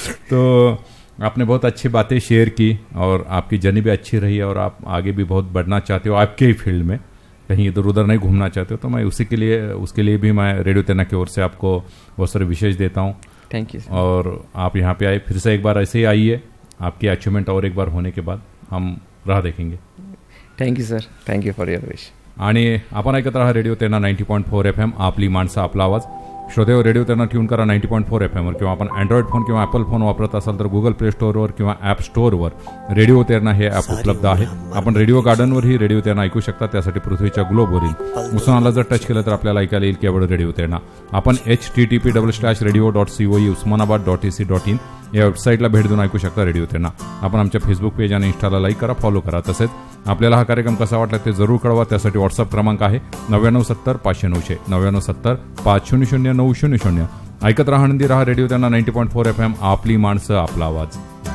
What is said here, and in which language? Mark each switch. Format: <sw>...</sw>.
<hi>तो आपने बहुत अच्छी बातें शेयर की और आपकी जर्नी भी अच्छी रही और आप आगे भी बहुत बढ़ना चाहते हो आपके ही फील्ड में, कहीं इधर उधर नहीं घूमना चाहते हो, तो मैं उसके लिए भी मैं रेडियो तेना की ओर से आपको बहुत सारे विशेष देता हूँ।</hi> <en>Thank you.</en> <hi>और आप यहाँ पे आए फिर से एक बार, ऐसे ही आइए, आपकी अचीवमेंट और एक बार होने के बाद हम राह देखेंगे।</hi> <en>Thank you sir, thank you for your wish.</en> <mr>आणि आपण ऐकत रहा रेडिओ तेना 90.4 FM, आपली माणसं आपला आवाज। श्रोते हो, रेडिओ तेना ट्यून करा 90.4 FM वर। किंवा आपण अँड्रॉइड फोन किंवा ॲपल फोन वापरत असाल तर गुगल प्ले स्टोअरवर किंवा ॲप स्टोअरवर रेडिओ तेना हे ॲप उपलब्ध आहे। आपण रेडिओ गार्डनवरही रेडिओ तेना ऐकू शकता, त्यासाठी पृथ्वीच्या ग्लोबवरील उस्मानाला जर टच केलं तर आपल्याला ऐकायला येईल केवळ रेडिओ तेना। आपण http://radio.coeusmanabad.ac.in या वेबसाईटला भेट देऊन ऐकू शकता रेडिओ तेना। आपण आमच्या फेसबुक पेज आणि इंस्टाला लाईक करा, फॉलो करा। तसेच आपल्याला हा कार्यक्रम कसा वाटला ते जरूर कळवा, त्यासाठी व्हॉट्सअप क्रमांक आहे 9970509 9970500। ऐकत राहा, आनंदी राहा, रेडिओ तेना 90.4 FM, आपली माणसं आपला आवाज़।</mr>